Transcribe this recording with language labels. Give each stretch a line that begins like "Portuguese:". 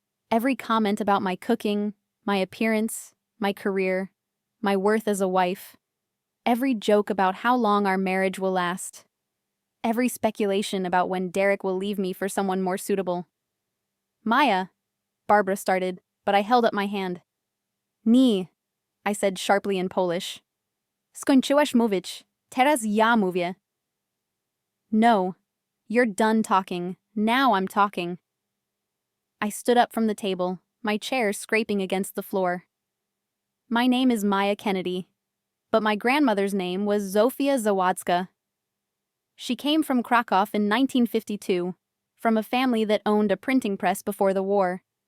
English: Every comment about my cooking, my appearance, my career, my worth as a wife. Every joke about how long our marriage will last. Every speculation about when Derek will leave me for someone more suitable. Maya, Barbara started, but I held up my hand. Nie, I said sharply in Polish.
Polish: Skończyłaś mówić, teraz ja mówię.
English: No, you're done talking, now I'm talking. I stood up from the table, my chair scraping against the floor. My name is Maya Kennedy, but my grandmother's name was Zofia Zawadzka. She came from Krakow in 1952, from a family that owned a printing press before the war.